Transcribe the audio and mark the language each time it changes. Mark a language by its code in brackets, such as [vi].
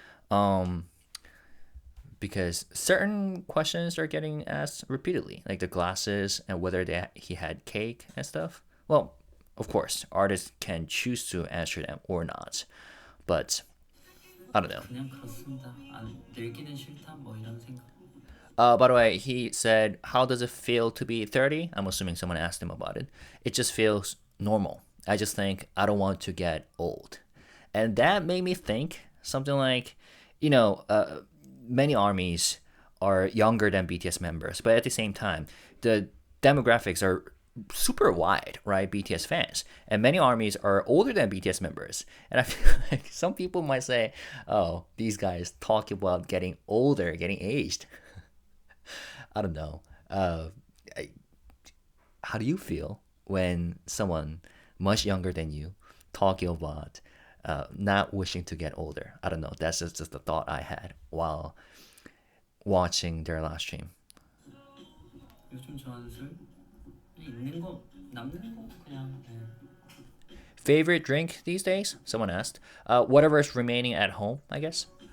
[en] Um, because certain questions are getting asked repeatedly, like the glasses and whether he had cake and stuff. Well, of course, artists can choose to answer them or not, but I don't know. [ko] 그냥 그렇습니다. 늙기는 싫다 뭐 이런 생각. [en] By the way, he said, "How does it feel to be 30?" I'm assuming someone asked him about it. It just feels normal. I just think I don't want to get old, and that made me think something like, many armies are younger than BTS members, but at the same time, the demographics are super wide, right? BTS fans, and many armies are older than BTS members. And I feel like some people might say, "Oh, these guys talk about getting older, getting aged." I don't know. How do you feel when someone much younger than you talking about not wishing to get older? I don't know. That's just a thought I had while watching their last stream. [ko] 요즘 좋아하는 술 있는 거 남는 거 그냥. [en] Favorite drink these days? Someone asked. Whatever's remaining at home, I guess.